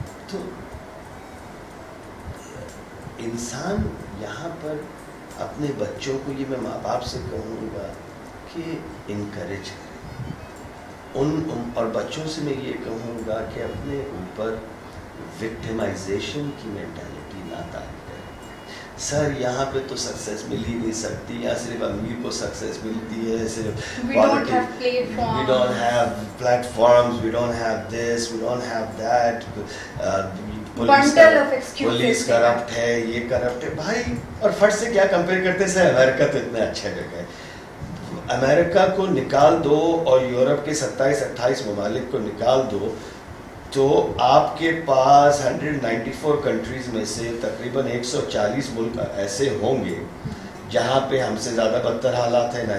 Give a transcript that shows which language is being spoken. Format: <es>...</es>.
<hi>तो इंसान यहाँ पर अपने बच्चों को, ये मैं माँ बाप से कहूँगा कि इनकरेज करें. और बच्चों से मैं ये कहूँगा कि अपने ऊपर विक्टिमाइजेशन की मेंटालिटी ना डालें. सर यहाँ पे तो सक्सेस मिल ही नहीं सकती, यहाँ सिर्फ अमीर को सक्सेस मिलती है, सिर्फ</hi> <en>we don't have platforms, we don't have platforms, we don't have this, we don't have that, bundle of excuses.</en> <hi>Police corrupt है, ये करप्ट है. भाई, और फट से क्या कंपेयर करते हैं? अमेरिका तो इतना अच्छा जगह है. अमेरिका को निकाल दो और यूरोप के 27-28 ममालिक को निकाल दो, तो आपके पास 194 कंट्रीज में से तकरीबन 140 मुल्क ऐसे होंगे जहाँ पे हमसे ज़्यादा बदतर हालात है.</hi>